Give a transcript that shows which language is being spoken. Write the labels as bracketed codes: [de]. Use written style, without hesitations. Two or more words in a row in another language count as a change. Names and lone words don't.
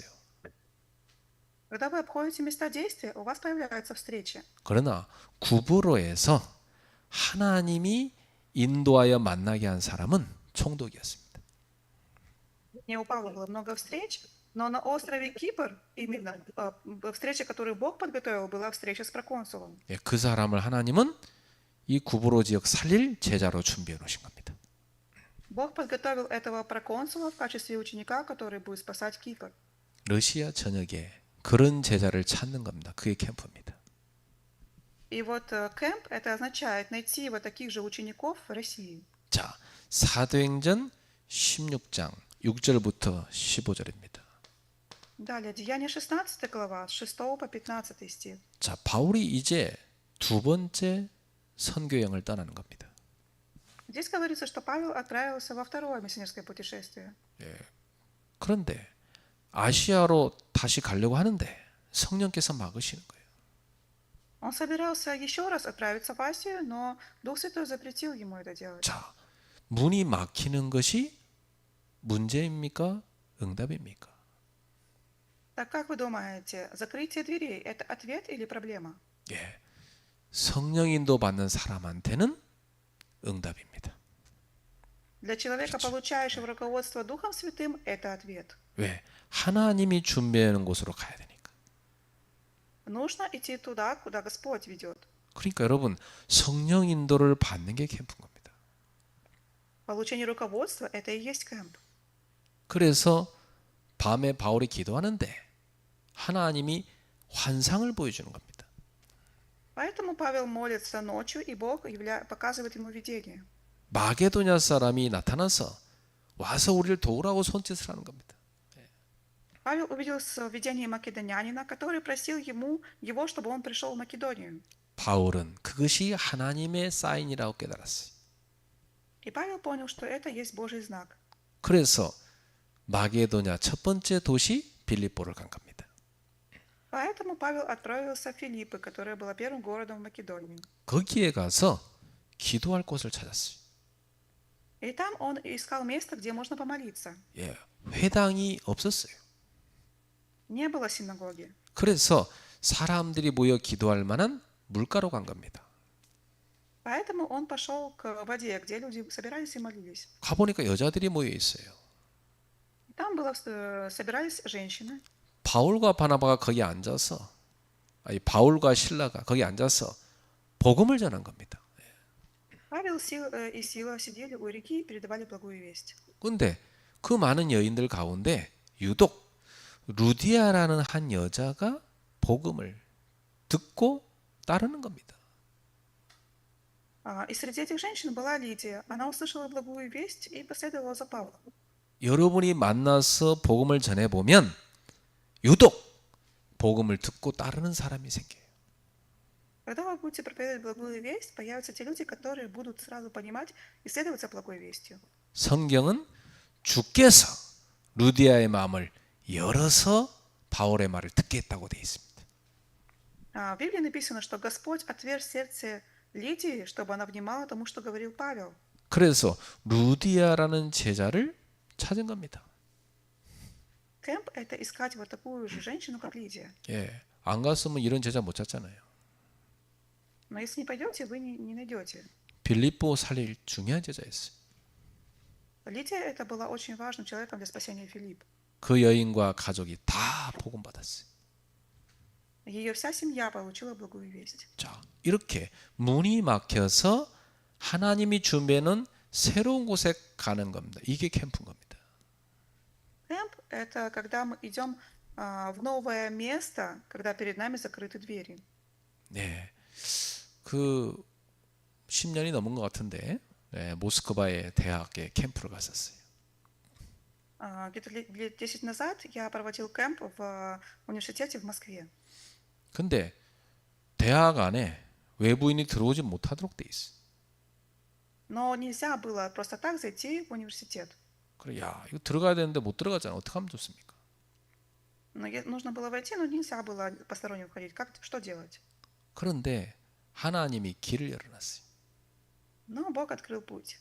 [ru] Когда вы обходите места действия, у вас появляются встречи. [ko] 그러나 구브로에서 하나님이 인도하여 만나게 한 사람은 총독이었습니다. [ru] Не у Павла было много встреч, но на острове Кипр именно встреча, которую Бог подготовил, была встреча с проконсулом. [ko] 예, 그 사람을 하나님은 이 구브로 지역 살릴 제자로 준비해 놓으신 겁니다. [ru] Бог подготовил этого проконсула в качестве ученика, который будет спасать Кипр. [ko] 러시아 전역에 그런 제자를 찾는 겁니다. 그게 캠프입니다. [ru] И вот кемп это означает найти вот таких же учеников в России. [ko] 자, 사도행전 16장 6절부터 15절입니다. [ru] Далее, Деяние 16 глава, с 6 по 15 стих. [ko] 자, 바울이 이제 두 번째 선교 여행을 떠나는 겁니다. [ru] Здесь говорится, что Павел отправился во второе миссионерское путешествие. [ko] 그런데 아시아로 다시 가려고 하는데 성령께서 막으시는 거예요. [ru] Он собирался еще раз отправиться в Асию, но Дух Святой запретил ему это делать. [ko] 자, 문이 막히는 것이 문제입니까? 응답입니까? [ru] Так как вы думаете, закрытие дверей – это ответ или проблема? [ko] 예, 성령 인도 받는 사람한테는 응답입니다. [ru] Для человека, [ko] 그렇죠. [ru] получающего руководство Духом Святым, это ответ. [ko] 왜? 하나님이 준비하는 곳으로 가야 되니까. [ru] Нужно идти туда, куда Господь ведет. [ko] 그러니까 여러분 성령 인도를 받는 게 캠프인 겁니다. [ru] Получение руководства – это и есть кемп. [ko] 그래서 밤에 바울이 기도하는데 하나님이 환상을 보여주는 겁니다. [ru] Поэтому Павел молится ночью, и Бог показывает ему видение. [ko] 마게도냐 사람이 나타나서 와서 우리를 도우라고 손짓을 하는 겁니다. [ru] Павел увидел в видении македонянина, который просил его, чтобы он пришел в Македонию. [ko] 바울은 그것이 하나님의 사인이라고 깨달았어요. [ru] И Павел понял, что это есть Божий знак. [ko] 그래서 마게도냐 첫 번째 도시 빌립보를 간 겁니다. [ru] Поэтому Павел отправился в Филиппы, которая была первым городом в Македонии. [ko] 거기에 가서 기도할 곳을 찾았어요. [ru] И там он искал место, где можно помолиться. [ko] 예, 회당이 없었어요. [ru] Не было синагоги. [ko] 그래서 사람들이 모여 기도할 만한 물가로 간 겁니다. [ru] Поэтому он пошел к воде, где люди собирались и молились. [ko] 가보니까 여자들이 모여 있어요. [ru] Там собирались женщины. [ko] 바울과 바나바가 거기 앉아서, 아니 바울과 실라가 거기 앉아서 복음을 전한 겁니다. [ru] Павел и Сила сидели у реки и передавали благую весть. [ko] 근데 그 많은 여인들 가운데 유독 루디아라는 한 여자가 복음을 듣고 따르는 겁니다. [ru] И среди этих женщин была Лидия. Она услышала благую весть и последовала за Павлом. [ko] 여러분이 만나서 복음을 전해보면 유독 복음을 듣고 따르는 사람이 생겨요. [ru] Когда вы будете проповедовать благую весть, появятся те люди, которые будут сразу понимать и следовать за благой вестью. [ko] 성경은 주께서 루디아의 마음을 열어서 바울의 말을 듣게 했다고 되어 있습니다. [ru] В Библии написано, что Господь отверз сердце Лидии, чтобы она внимала тому, что говорил Павел. [ko] 그래서 루디아라는 제자를 찾은 겁니다. [ru] Кемп – это искать вот такую же женщину, как Лидия. [ko] 예, 안 갔으면 이런 제자 못 찾잖아요. [ru] Но если не пойдете, вы не найдете. [ko] 빌립보 살릴 중요한 제자였어요. [ru] Лидия это была очень важным человеком для спасения Филипп. [ko] 그 여인과 가족이 다 복음 받았어요. [ru] Ее вся семья получила благую весть. [ko] 자, 이렇게 문이 막혀서 하나님이 준비해놓은 새로운 곳에 가는 겁니다. 이게 캠프인 겁니다. [ru] Кемп – это когда мы идем в новое место, когда перед нами закрыты двери. [ko] 네, 그 10년이 넘은 것 같은데 네, 모스크바의 대학에 캠프를 갔었어요. [ru] Где-то лет 10 назад я проводил кемп в университете в Москве. [ko] 근데 대학 안에 외부인이 들어오지 못하도록 돼 있어. [ru] Но нельзя было просто так зайти в университет. [ko] 그래, 야, 이거 들어가야 되는데 못 들어가잖아. 어떻게 하면 좋습니까? [ru] Нужно было войти, но нельзя было посторонним входить. Что делать? [ko] 그런데 하나님이 길을 열어놨어요. [ru] Но Бог открыл путь.